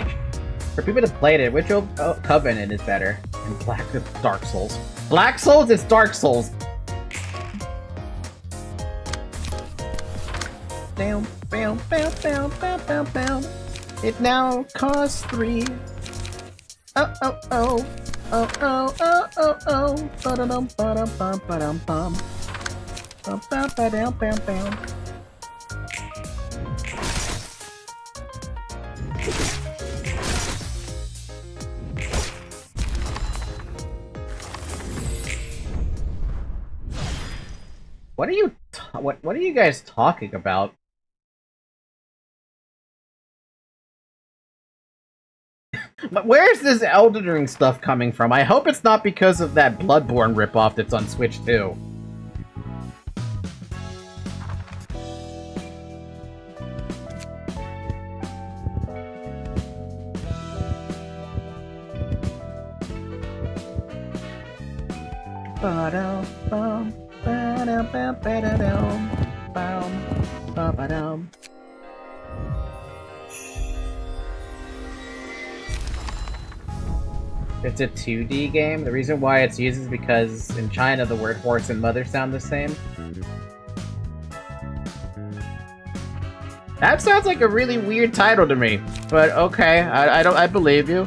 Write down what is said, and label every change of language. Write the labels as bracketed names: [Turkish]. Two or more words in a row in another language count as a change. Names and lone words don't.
[English] For people that played it, which Covenant is better? And Dark Souls. Black Souls is Dark Souls! down, bam, bam, bam, bam, bam, bam. It now costs 3. Oh, oh, oh. Oh, oh, oh, oh, oh. Ba-da-dum, ba-dum, bum, ba-dum, bum. Bum, bam, ba-dum, bam, bam. What are you what are you guys talking about? But where's this Elden Ring stuff coming from? I hope it's not because of that Bloodborne ripoff that's on Switch too. Ba-dum, ba-dum, ba-dum, ba-dum, ba-dum. It's a 2D game. The reason why it's used is because in China the word horse and mother sound the same. That sounds like a really weird title to me, but okay, I believe you.